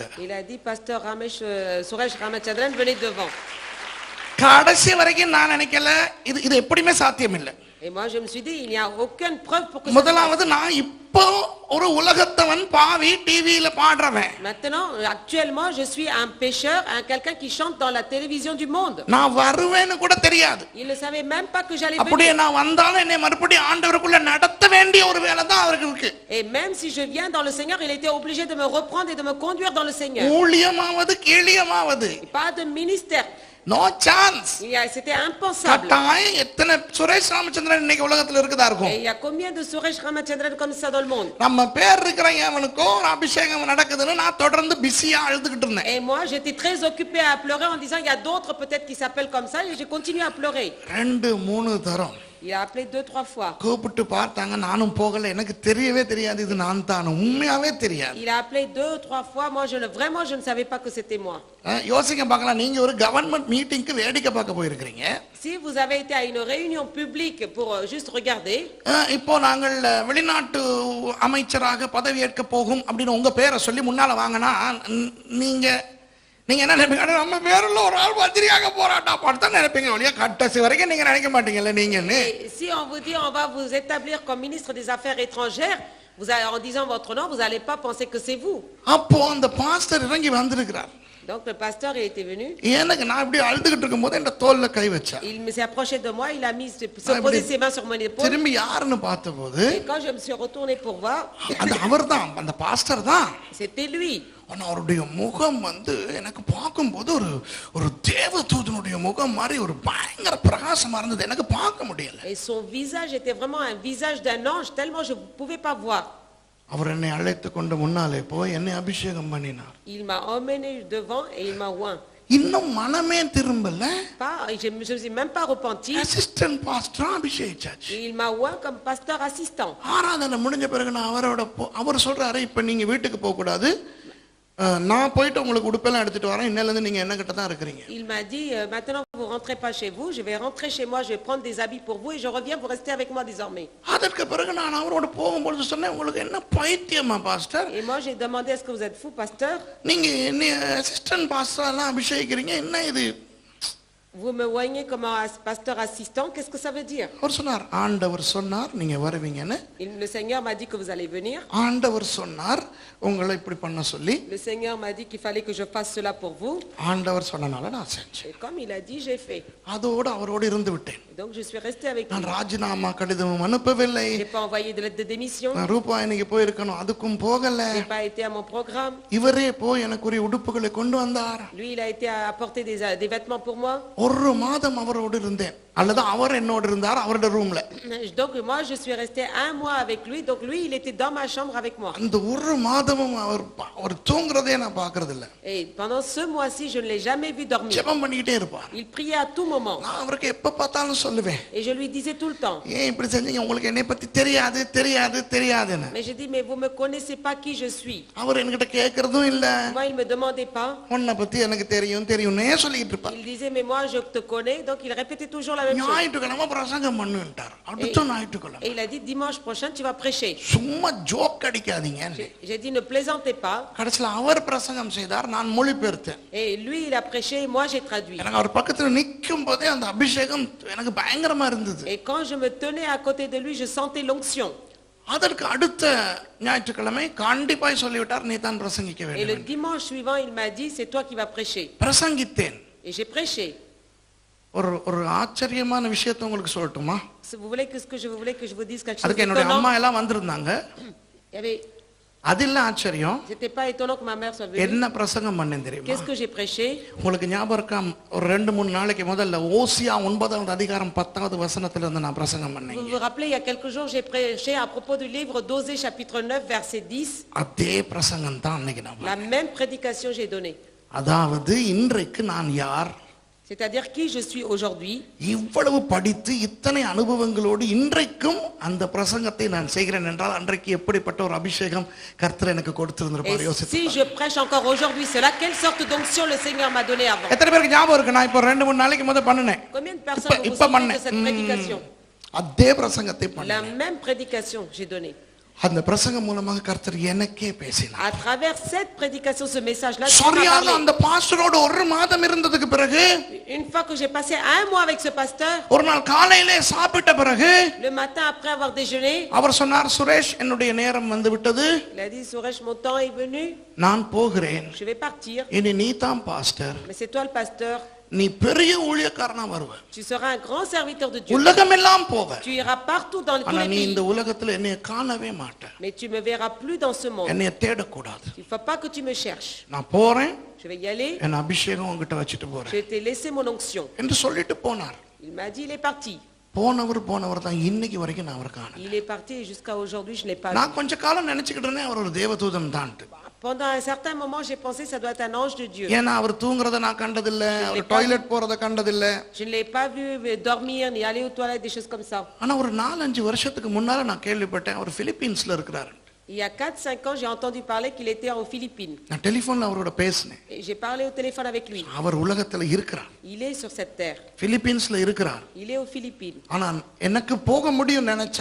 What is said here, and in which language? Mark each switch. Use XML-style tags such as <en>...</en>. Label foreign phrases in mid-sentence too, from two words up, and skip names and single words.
<fr>Il a dit, pasteur Suresh Ramachandran, venez devant.</fr> <ta>கடைசி வரைக்கும் நான் நினைக்கல இது எப்படியுமே சாத்தியம் இல்லை.</ta> <fr>Et moi, je me suis dit, il n'y a aucune preuve pour que</fr> <ta>முதலாவது, நான் இப்போ ஒரு உலகத்தவன், பாவி, டிவியில பாடுறவன்.</ta> <fr>Maintenant, actuellement, je suis un pécheur, quelqu'un qui chante dans la télévision du monde.</fr> <ta>நான் வருவேன்னு கூட தெரியாது.</ta> <fr>Il ne savait même pas que j'allais</fr> <ta>அப்படியே</ta> <fr>venir.</fr> <ta>நான் வந்தாலும் என்னை மறுபடியும் ஆண்டவருக்குள்ள நடத்த வேண்டிய ஒரு வேலை தான் அவருக்கு இருக்கு.</ta> <fr>Et même si je viens dans le Seigneur, il était obligé de me reprendre et de me conduire dans le Seigneur.</fr> <ta>ஊழியமாவது கீழியமாவது,</ta> <fr>Pas de ministère.</fr> <en>no chance.</en> <fr>C'était impensable.</fr> <ta>கட்டாயம் எத்தனை சுரேஷ் ராமச்சந்திரன் இன்னைக்கு உலகத்துல இருக்குதா</ta> <fr>Et</fr> <ta>இருக்கும்.</ta> <fr>il y a combien de Suresh Ramachandran comme ça dans le monde?</fr> <ta>நம்ம பேர் இருக்கிற எவனுக்கோ ஒரு அபிஷேகம் நடக்குதுன்னு நான் தொடர்ந்து பிஸியா அழுதுகிட்டு இருந்தேன்.</ta> <fr>Et moi, j'étais très occupé à pleurer en disant, il y a d'autres peut-être qui s'appellent comme ça, et j'ai continué à pleurer.</fr> <ta>2-3 தரம்</ta> <fr>Il a appelé 2-3 fois.</fr> <ta>கூப்பிட்டு பார்த்தாங்க, நானும் போகல. எனக்கு தெரியவே தெரியாது இது நான் தான், உண்மையாவே தெரியாது.</ta> <fr>Il a appelé 2-3 fois. Moi, je ne savais pas que c'était moi.</fr> <ta>யோசிக்க பார்க்கலாம், நீங்க ஒரு</ta> <en>government meeting</en> <ta>வேடிக்கை பார்க்க போயிருக்கிறீங்க.</ta> <fr>Si vous avez été à une réunion publique pour juste regarder.</fr> <ta>இப்போ நாங்கள் வெளிநாட்டு அமைச்சராக பதவி ஏற்க போகும் அப்படின்னு உங்க பேரை சொல்லி முன்னால வாங்கினா நீங்க என்ன நினைப்பீங்க? நம்ம பேருள்ள ஒரு ஆள் மந்திரியாக போராட்டா படுத்தா நினைப்பீங்க. ஒழிய கடைசி வரைக்கும் நீங்க நினைக்க மாட்டீங்கல்ல நீங்கன்னு.</ta> <fr>Si on vous dit on va vous établir comme ministre des Affaires étrangères, en disant votre nom, vous n'allez pas penser que c'est vous.</fr> <ta>அப்போ அந்த பாஸ்டர் இறங்கி வந்திருக்கிறார்.</ta> <fr>Donc le pasteur il était venu.</fr> <ta>எனக்கு நான் இப்படி அழுதுகிட்டு இருக்கும்போது என் தோல்ல கை வச்சார்.</ta> <fr>Il s'est approché de moi, il a posé ses mains sur mon épaule.</fr> <ta>திரும்பி யாருன்னு பார்த்தபோது,</ta> <fr>Et quand je me suis retourné pour voir,</fr> <ta>அந்த அவர்தான், அந்த பாஸ்டர் தான்.</ta> <fr>c'était lui.</fr> <ta>ஆனா அவருடைய முகம் எனக்கு பார்க்கும்போது ஒரு தேவதூதனுடைய முகம் மாதிரி ஒரு பயங்கர பிரகாசமா இருந்தது. எனக்கு பார்க்க முடியல.</ta> <fr>Et son visage était vraiment un visage d'un ange, tellement je ne pouvais pas voir.</fr> <ta>அவர் என்னை அழைத்து கொண்டு முன்னாலே போய் என்னை அபிஷேகம் பண்ணினார்.</ta> <fr>Il m'a emmené devant et il m'a oint.</fr> <ta>இன்னும் மனமே திரும்பல.</ta> <fr>Je me suis même pas repenti.</fr> <en>assistant pastor</en> <ta>அபிஷேகிச்சாச்சு.</ta> <fr>Il m'a oint comme pasteur assistant.</fr> <ta>ஆராதனை முடிஞ்ச பிறகு நான் அவர் சொல்றாரு, இப்ப நீங்க வீட்டுக்கு போக கூடாது, நான் போயிட்டு உங்களுக்கு உடுப்பெல்லாம் எடுத்துட்டு வரேன், இன்னையில இருந்து நீங்க என்ன கிட்ட தான் இருக்கீங்க.</ta> <fr>Il m'a dit, maintenant vous rentrez pas chez vous, je vais rentrer chez moi, je vais prendre des habits pour vous et je reviens, vous restez avec moi désormais.</fr> <ta>அதற்கு பிறகு நான் அவரோட போகும்போது சொன்னேன், உங்களுக்கு என்ன பைத்தியமா பாஸ்டர்?</ta> <fr>Et moi j'ai demandé, est-ce que vous êtes fou pasteur?</fr> <ta>நீங்க என்ன</ta> <en>assistant pastor</en> <ta>எல்லாம் அபிஷேகிக்கிறீங்க, என்ன இது?</ta> <fr>Vous me voyez comme un pasteur assistant, qu'est-ce que ça veut dire?</fr> <ta>அவர் சொன்னார், ஆண்டவர் சொன்னார் நீங்க வருவீங்கன்னு.</ta> <fr>Le Seigneur m'a dit que vous allez venir.</fr> <ta>ஆண்டவர் சொன்னார் உங்களை இப்படி பண்ண சொல்லி.</ta> <fr>Le Seigneur m'a dit qu'il fallait que je fasse cela pour vous.</fr> <ta>ஆண்டவர் சொன்னனால நான் செஞ்சேன்.</ta> <fr>Et comme il a dit, j'ai fait.</fr> <ta>அதோடு அவரோடு இருந்து விட்டேன்.</ta> <fr>Donc je suis resté avec lui.</fr> <ta>நான் ராஜினாமா கடிதம் அனுப்பவில்லை.</ta> <fr>J'ai pas envoyé de lettre de démission.</fr> <ta>நான் ரூபாயினிக்கு போயிருக்கணும், அதுக்கும் போகல.</ta> <fr>J'ai pas été à mon programme.</fr> <ta>இவரே போய் எனக்கு ஒரு உடுப்புகளை கொண்டு வந்தார்.</ta> <fr>Lui il a été à apporter des vêtements pour moi.</fr> <ta>ஒரு மாதம் அவரோடு இருந்தேன். அல்லது அவர் என்னோட இருந்தார் அவரோட ரூம்ல.</ta> <fr>Donc moi je suis resté un mois avec lui, donc lui il était dans ma chambre avec moi.</fr> <ta>அந்த ஒரு மாதமும் அவர் தூங்குறதே நான் பார்க்கிறது இல்ல.</ta> <fr>Et pendant ce mois-ci je ne l'ai jamais vu dormir.</fr> <ta>ஜெபம் பண்ணிட்டே இருப்பார்.</ta> <fr>Il priait à tout moment.</fr> <ta>நான் அவருக்கு எப்ப பார்த்தாலும் சொல்லுவேன்.</ta> <fr>Et je lui disais tout le temps.</fr> <ta>ஏன் இப்படி செஞ்சீங்க, உங்களுக்கு என்னை பத்தி தெரியாது தெரியாது தெரியாதுன்னு.</ta> <fr>Mais je dis mais vous me connaissez pas qui je suis.</fr> <ta>அவர் என்கிட்ட கேக்குறதும் இல்ல.</ta> <fr>Moi il me demandait pas.</fr> <ta>உன்னை பத்தி எனக்கு தெரியும் தெரியும்னே சொல்லிட்டு இருப்பார்.</ta> <fr>Il disait mais moi je te connais, donc il répétait toujours la même chose.</fr> <ta>ஞாயிற்றுக்கிழமை பிரசங்கம் பண்ணுன்ட்டார். அடுத்த ஞாயிற்றுக்கிழமை.</ta> <fr>Et il a dit dimanche prochain tu vas prêcher.</fr> <ta>சும்மா ஜோக் அடிக்காதீங்க.</ta> <fr>J'ai dit ne plaisantez pas.</fr> <ta>கடைசில அவர் பிரசங்கம் செய்தார், நான் மொழிபெயர்த்தேன்.</ta> <fr>Et lui il a prêché et moi j'ai traduit.</fr> <ta>எனக்கு அவர் பக்கத்துல நிக்கும் போதே அந்த அபிஷேகம் எனக்கு பயங்கரமா இருந்தது.</ta> <fr>Et quand je me tenais à côté de lui je sentais l'onction.</fr> <ta>அதற்கு அடுத்த ஞாயிற்றுக்கிழமை கண்டிப்பாய் சொல்லிவிட்டார், நீ தான் பிரசங்கிக்க</ta> <fr>Et le</fr> <ta>வேண்டும்.</ta> <fr>dimanche suivant il m'a dit c'est toi qui vas prêcher.</fr> <ta>பிரசங்கித்தேன்.</ta> <fr>Et j'ai prêché.</fr> <ta>ஒரு ஆச்சரியமான விஷயத்தை உங்களுக்கு சொல்லட்டுமா?</ta> <fr>Si vous voulez que je vous dise quelque chose</fr> <ta>அதுக்கு என்னோட</ta> <fr>d'étonnant.</fr> <ta>அம்மா எல்லாம் வந்திருந்தாங்க.</ta> <fr>Il y avait</fr> <ta>அது இல்ல ஆச்சரியம்.</ta> <fr>C'était pas étonnant que ma mère soit venue.</fr> <ta>என்ன பிரசங்கம் பண்ணேன் தெரியுமா?</ta> <fr>Qu'est-ce que j'ai prêché?</fr> <ta>உங்களுக்கு ஞாபகம் இருக்கா, ஒரு 2-3 நாளைக்கு முதல்ல ஓசியா 9வது அதிகாரம் 10வது வசனத்துல இருந்து நான் பிரசங்கம்</ta> <fr>Vous</fr> <ta>பண்ணேன்.</ta> <fr>vous rappelez il y a quelques jours j'ai prêché à propos du livre d'Osée chapitre 9 verset 10.</fr> <ta>அதே பிரசங்கம் தான் அன்னைக்கு நான்</ta> <fr>La même prédication j'ai donnée.</fr> <ta>அதாவது இன்றைக்கு நான் யார்,</ta> <fr>C'est-à-dire qui je suis aujourd'hui.</fr> <ta>இவ்வளவு படித்து இத்தனை அனுபவங்களோடு இன்றைக்கும் அந்த பிரசங்கத்தை நான் செய்கிறேன் என்றால் அன்றைக்கு எப்படிப்பட்ட ஒரு அபிஷேகம் கர்த்தர் எனக்கு கொடுத்திருந்திருப்பார்</ta> <fr>Et</fr> <ta>யோசித்து.</ta> <fr>si je prêche encore aujourd'hui cela, quelle sorte d'onction le Seigneur m'a donné avant.</fr> <ta>எத்தனை பேருக்கு ஞாபகம் இருக்கு, நான் இப்போ 2-3 நாளைக்கு முதல்ல பண்ணினேன்.</ta> <fr>Combien de personnes vous vous</fr> <ta>இப்ப</ta> <fr>souvenez de</fr> <ta>பண்ணேன்.</ta> <fr>cette prédication?</fr> <ta>அதே பிரசங்கத்தை</ta> <fr>La</fr> <ta>பண்ணேன்.</ta> <fr>même prédication j'ai donnée.</fr> <ta>அந்த பிரசங்கம் மூலமாக கர்த்தர் எனக்கே பேசினார்.</ta> <fr>À travers cette prédication, ce message-là, Dieu m'a</fr> <ta>சரியாக</ta> <fr>parlé.</fr> <ta>அந்த பாஸ்டரோட ஒரு மாதம் இருந்ததுக்கு பிறகு</ta> <fr>Une fois que j'ai passé un mois avec ce pasteur,</fr> <ta>ஒரு நாள் காலையிலே சாப்பிட்ட பிறகு</ta> <fr>le matin après avoir déjeuné,</fr> <ta>அவர் சொன்னார், சுரேஷ் என்னுடைய நேரம் வந்து விட்டது,</ta> <fr>il a dit Suresh, mon temps est venu,</fr> <ta>நான் போகிறேன்,</ta> <fr>je vais partir,</fr> <ta>இனி நீ தான் பாஸ்டர்,</ta> <fr>mais c'est toi le pasteur,</fr> <ta>நீ பெரிய ஊழியக்காரனா வருவ,</ta> <fr>tu seras un grand serviteur de Dieu,</fr> <ta>உலகமெல்லாம் போவ,</ta> <fr>tu iras partout dans tous</fr> <ta>ஆனா</ta> <fr>les</fr> <ta>நீ இந்த</ta> <fr>pays,</fr> <ta>உலகத்துல என்னைய காணவே மாட்ட,</ta> <fr>mais tu me verras plus dans ce monde.</fr> <ta>என்னைய தேடக்கூடாது,</ta> <fr>Il ne faut pas que tu me cherches.</fr> <ta>நான் போறேன்,</ta> <fr>Je vais y aller,</fr> <ta>என் அபிஷேகம் உங்ககிட்ட வச்சுட்டு போறேன்</ta> <fr>je t'ai laissé mon onction.</fr> <ta>என்று சொல்லிட்டு போனார்.</ta> <fr>Il m'a dit, il est parti.</fr> <ta>போனவர் தான் இன்னைக்கு வரைக்கும் நான் அவரை காணல.</ta> <fr>Il est parti et jusqu'à aujourd'hui, je ne l'ai pas vu.</fr> <ta>நான் கொஞ்ச காலம் நினைச்சுக்கிட்டு இருந்தேன் அவர் ஒரு தேவதூதன் தான்.</ta> <fr>Pendant un certain moment, j'ai pensé que ça doit être un ange de Dieu.</fr> <ta>ஏன்னா அவர் தூங்குறத நான் கண்டதில்ல, அவர் டாய்லெட் போறத கண்டதில்ல.</ta> <fr>Je ne l'ai pas vu dormir ni aller aux toilettes, des choses comme ça.</fr> <ta>ஆனா ஒரு 4-5 வருஷத்துக்கு முன்னால நான் கேள்விப்பட்டேன் அவர் பிலிப்பீன்ஸ்ல இருக்கிறார்.</ta> <fr>Il y a 4-5 ans, j'ai entendu parler qu'il était aux Philippines.</fr> <ta>நான் டெலிபோன்ல அவரோட பேசினேன்.</ta> <fr>Et j'ai parlé au téléphone avec lui.</fr> <ta>அவர் உலகத்துல இருக்கிறார்,</ta> <fr>Il est sur cette terre.</fr> <ta>பிலிப்பீன்ஸ்ல இருக்கிறார்.</ta> <fr>Il est aux Philippines.</fr> <ta>ஆனா எனக்கு போக முடியும் நினைச்சா</ta>